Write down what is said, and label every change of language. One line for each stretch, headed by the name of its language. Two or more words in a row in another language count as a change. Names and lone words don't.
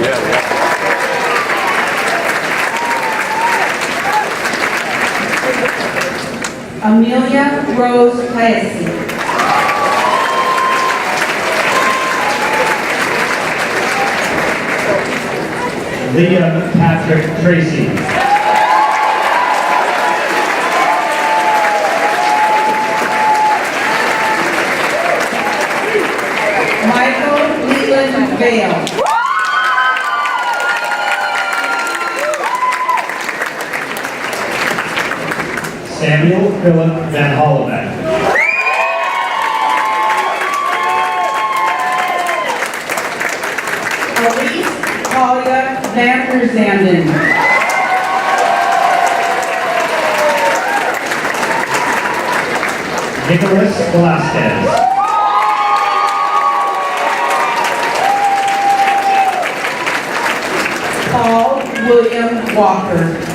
English: Amelia Rose Paesi. Liam Patrick Tracy. Michael Leland Vale. Samuel Philip Van Hollebeck. Elise Talia Van der Zanden. Nicholas Velasquez. Paul William Walker.